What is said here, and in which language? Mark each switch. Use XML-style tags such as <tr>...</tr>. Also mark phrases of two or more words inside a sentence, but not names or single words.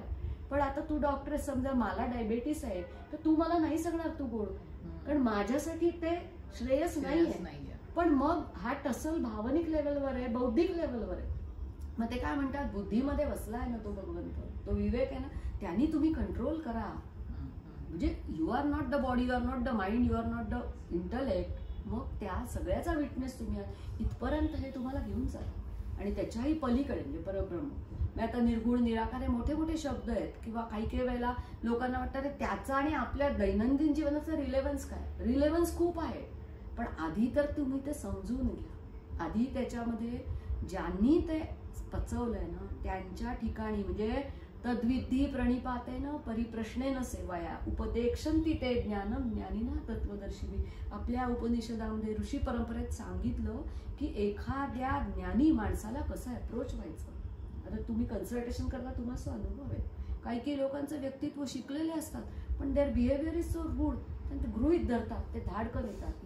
<mr>पण आता तू डॉक्टर समजा मला डायबेटीस आहे, तर तू मला नाही सांगणार तू गोड, कारण माझ्यासाठी ते श्रेयस नाहीये. पण मग हा टसल भावनिक लेवलवर आहे, बौद्धिक लेवलवर आहे. मग ते काय म्हणतात, बुद्धीमध्ये बसला आहे ना तो भगवंत, तो विवेक आहे ना, त्यांनी तुम्ही कंट्रोल करा.</mr> <en>म्हणजे you are not the body, you are not the mind, you are not the intellect.</en> <mr>मग त्या सगळ्याचा विटनेस तुम्ही इथपर्यंत हे तुम्हाला घेऊन चाला. आणि त्याच्याही पलीकडे म्हणजे परब्रह्म. मी आता निर्गुण, निराकार हे मोठे मोठे शब्द आहेत, किंवा काही वेळेला लोकांना वाटतं त्याचा आणि आपल्या दैनंदिन जीवनाचा रिलेव्हन्स काय. रिलेव्हन्स खूप आहे, पण आधी तर तुम्ही ते समजून घ्या. आधी त्याच्यामध्ये ज्यांनी ते पचवलंय ना त्यांच्या ठिकाणी, म्हणजे</mr> <sa>तद्विधी प्रणिपातेन परिप्रश्नेन सेवाया उपदेक्षन्ति ते ज्ञानम ज्ञानिना तत्वदर्शिनी.</sa> <mr>आपल्या उपनिषदामध्ये ऋषी परंपरेत सांगितलं की एखाद्या ज्ञानी माणसाला कसं अप्रोच व्हायचं. आता तुम्ही कन्सल्टेशन करता, तुम्हाला अनुभव आहे. काही लोकांचं व्यक्तित्व शिकलेले असतात, पण</mr> <en>their behavior is so good,</en> <mr>ते गृहीत धरतात, ते धाडकन येतात.</mr>